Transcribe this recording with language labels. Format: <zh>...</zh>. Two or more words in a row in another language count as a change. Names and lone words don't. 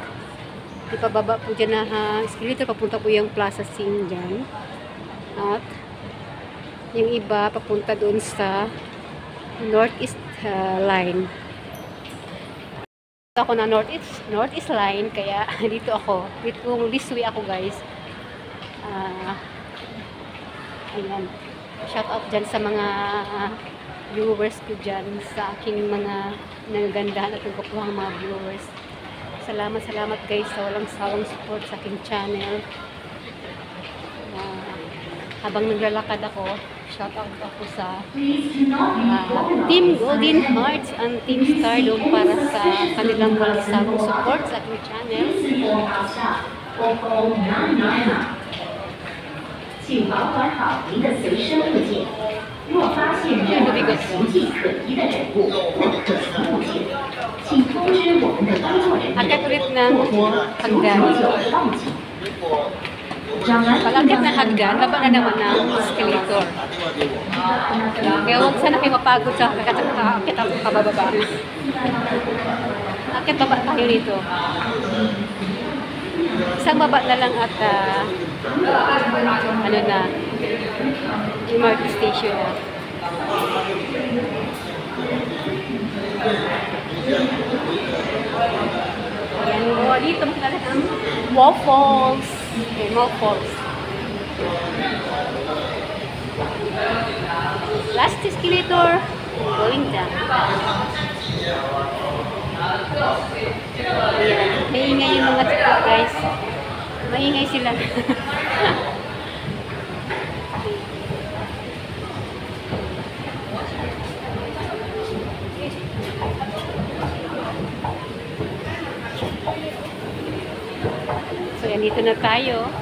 <tl>Ipababa po dyan na escalator, papunta po yung Plaza Sink dyan. At yung iba papunta doon sa northeast line. Ako na northeast line, kaya dito ako,</tl> <en>this way ako, guys.</en> <tl>Ayan,</tl> <en>shout out</en> <tl>dyan sa mga viewers ko dyan, sa aking mga nagagandahan at nagkukuhang mga viewers. Salamat, guys, sa walang sawang support sa aking channel. Habang naglalakad ako,</tl> <en>shout out</en> <tl>ako sa Team Golden Hearts and Team Stardom para sa kanilang walang sawang support sa aking channel.</tl> <zh>请保管好您的随身物件。若发现任何形迹可疑的人物或者物件，请通知我们的工作人员，</zh> <tl>Akit ulit ng</tl> <zh>或求</zh> <tl>hagdan.</tl> <zh>救报警。张安</zh> <tl>Pag-akit ng hagdan, baba na naman ng escalator. Kaya huwag sana kayo mapagod sa kakakit ako kabababa. Akit baba tayo dito. Isang baba na lang at ano na,</tl> <en>MRT station</en> <tl>na. Ayan o, dito makilala ang waffles.</tl> <en>Okay, waffles. Last escalator, going down.</en> <tl>Ayan, maingay yung mga tiktok guys. Maingay sila. So, yan, dito na tayo.</tl>